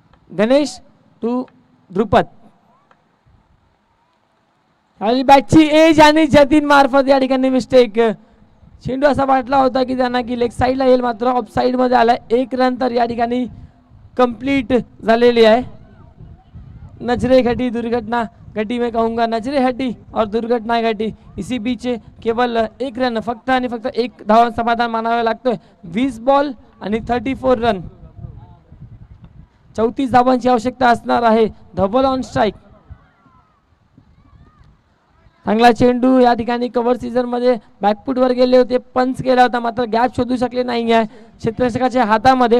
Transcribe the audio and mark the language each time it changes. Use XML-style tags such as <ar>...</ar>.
<mr>Ganesh to Dhrupad. आणि बॅटची age आणि जतीन मार्फत या ठिकाणी मिस्टेक. चेंडू असा वाटला होता की त्यांना की लेग साईडला येईल, मात्र ऑफ साईड मध्ये आलाय. 1 रन तर या ठिकाणी कंप्लीट झालेली आहे.</mr> <hi>नजरे घटी दुर्घटना घटी मैं कहूँगा, नजरे हटी और दुर्घटना घटी. इसी बीच केवल 1 रन,</hi> <mr>फक्त आणि फक्त 1 धावा समाधान मानावे लागतोय. 20 बॉल आणि 34 रन. 34 धावांची आवश्यकता असणार आहे. धबल ऑन स्ट्राईक. चांगला चेंडू या ठिकाणी कव्हर सीझन मध्ये बॅकफुट वर गेले होते, पंच केला होता, मात्र गॅप शोधू शकले नाही आहे क्षेत्ररक्षकाच्या हातामध्ये.</mr>